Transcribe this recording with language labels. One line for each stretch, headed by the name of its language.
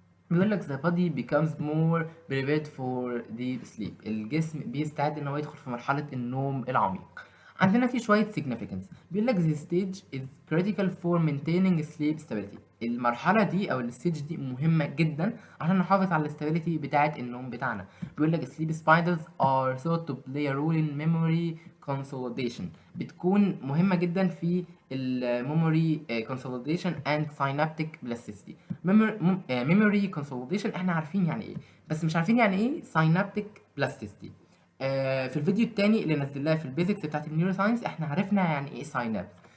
Arabic: بيقول لك
English: the body becomes more prepared for deep sleep.
Arabic: الجسم بيستعد ان هو يدخل في مرحله النوم العميق. عندنا في شويه significance. بيقول لك
English: the stage is critical for maintaining sleep stability.
Arabic: المرحله دي او الستيج دي مهمه جدا عشان نحافظ على الاستابيليتي بتاعه النوم بتاعنا. بيقول لك
English: sleep spiders are thought to play a role in memory consolidation.
Arabic: بتكون مهمه جدا في
English: الميموري consolidation and synaptic plasticity.
Arabic: memory consolidation احنا عارفين يعني ايه، بس مش عارفين يعني ايه synaptic plasticity. في الفيديو التاني اللي نزلناه في البيزكس بتاعت النيورو ساينس احنا عرفنا يعني ايه ساينابس.